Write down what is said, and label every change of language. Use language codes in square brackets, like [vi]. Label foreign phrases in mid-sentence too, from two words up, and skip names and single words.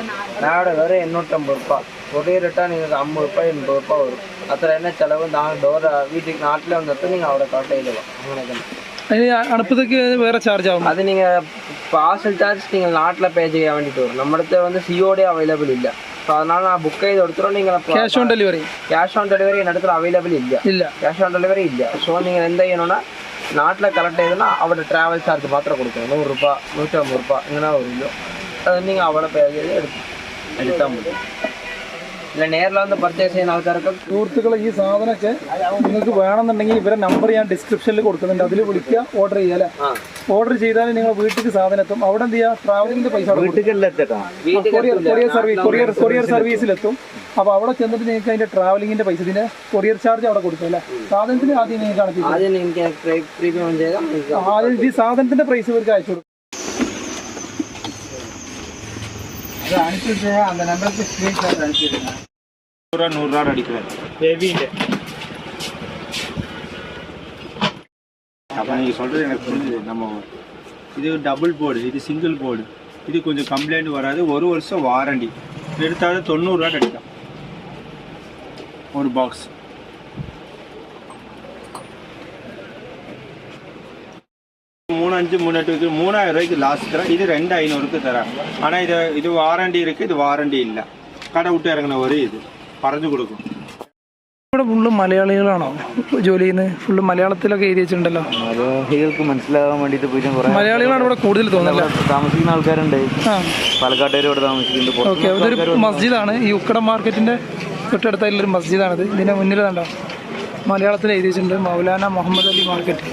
[ml] ഞാൻ അവിടെ വേറെ 850 രൂപ. കൊറിയർ ഇട്ടാൽ നിങ്ങൾക്ക് 50 രൂപ 80 രൂപ വരും. അത്ര തന്നെ ചിലവ്. ഡോർ വീട്ടിൽ നാട്ടിൽ വന്നിട്ട് നിങ്ങൾ അവിടെ കളക്ട് ചെയ്ത് പോകാം. അങ്ങനെയൊക്കെ. അടുപ്പത്തേക്ക് വേറെ ചാർജ് ആവും. അത് നിങ്ങൾ [en] parcel charge [ml] നിങ്ങൾ നാട്ടിലെ പേ ചെയ്യാൻ വേണ്ടിയിട്ട് വരും. നമ്മുടെ അടുത്ത് വന്ന് COD അവൈലബിൾ ഇല്ല. അപ്പോൾ [ta] அதனால நான் [ml] புக் ചെയ്ത് കൊടുത്തിട്ടുണ്ട്. നിങ്ങൾ [en] cash on delivery [ml] എൻ്റെ അടുത്ത് അവൈലബിൾ ഇല്ല. [en] cash on delivery [ml] ഇല്ല. സോ നിങ്ങൾ എന്ത് ചെയ്യണമെന്നാ നാട്ടിലെ കളക്ട് ചെയ്താൽ അവിടെ [en] travel charge [ml] മാത്രം കൊടുക്കണം. 100 രൂപ 150 രൂപ ഇങ്ങനെ വരുമല്ലോ. അത് നിങ്ങൾ അവിടെ പേ ചെയ്ത് എടുത്താൽ മതി. ഇല്ല നേരിൽ വന്ന് പർച്ചേസ് ചെയ്യുന്ന ആൾക്കാർക്ക്. സുഹൃത്തുക്കളെ ഈ സാധനമൊക്കെ നിങ്ങൾക്ക് വേണമെന്നുണ്ടെങ്കിൽ ഇവരെ നമ്പർ ഞാൻ ഡിസ്ക്രിപ്ഷനിൽ കൊടുക്കുന്നുണ്ട്. അതിൽ വിളിക്കുക, ഓർഡർ ചെയ്യുക അല്ലേ? ഓർഡർ ചെയ്താൽ നിങ്ങൾ വീട്ടിലേക്ക് സാധനം എത്തും. അവിടെ എന്ത് ചെയ്യുക? ട്രാവലിങ്ങിൻ്റെ പൈസ കൊറിയർ സർവീസിലെത്തും. അപ്പോൾ അവിടെ ചെന്നിട്ട് നിങ്ങൾക്ക് അതിൻ്റെ ട്രാവലിങ്ങിൻ്റെ പൈസ, ഇതിൻ്റെ [en] courier charge [ml] അവിടെ കൊടുക്കും അല്ലേ? സാധനത്തിന് ആദ്യം നിങ്ങൾക്ക് കണക്ക് ആദ്യം ഈ സാധനത്തിൻ്റെ പ്രൈസ് ഇവർക്ക് അയച്ചു കൊടുക്കും. [ta] அந்த நம்பருக்கு ஸ்க்ரீன்ஷாட் அனுப்பிடுங்க. 100 ரூபா அடிக்கிறேன் பேபிന്റെ. அப்போ நீங்கள் சொல்கிறது எனக்கு புரிஞ்சுது. நம்ம இது டபுள் போர்டு, இது சிங்கிள் போர்டு. இது கொஞ்சம் கம்ப்ளைண்ட் வராது. 1 வருஷம் வாரண்டி. எடுத்தாலும் 90 ரூபா கிடைக்கும் ஒரு பாக்ஸ். மூணு 3000 ரூபாய்க்கு லாஸ்ட் தரேன். இது 2500க்கு தரேன். ஆனால் இது வாரண்டி இருக்குது, இது வாரண்டி இல்லை. கடை விட்டு இறங்கின ஒரு இது [ml] പറഞ്ഞു കൊടുക്കും. ഇവിടെ ഫുള്ള് മലയാളികളാണോ ജോലി ചെയ്യുന്നത്? ഫുള്ള് മലയാളത്തിലൊക്കെ എഴുതി വെച്ചിട്ടുണ്ടല്ലോ. മലയാളികൾക്ക് മനസ്സിലാകാൻ വേണ്ടിയിട്ട് പോയിട്ട് കുറേ മലയാളികളാണ് ഇവിടെ കൂടുതൽ തോന്നുന്നത്. താമസിക്കുന്ന ആൾക്കാരുണ്ട്, ആ പാലക്കാട്ടുകാർ ഇവിടെ താമസിക്കുന്നുണ്ട്. ഓക്കെ, അതൊരു മസ്ജിദാണ്. ഈ ഉക്കട മാർക്കറ്റിൻ്റെ തൊട്ടടുത്തായിട്ടുള്ളൊരു മസ്ജിദാണിത്. ഇതിൻ്റെ മുന്നിൽ കണ്ടോ മലയാളത്തിൽ എഴുതി വെച്ചിട്ടുണ്ട് മൗലാന മുഹമ്മദ് അലി മാർക്കറ്റ്.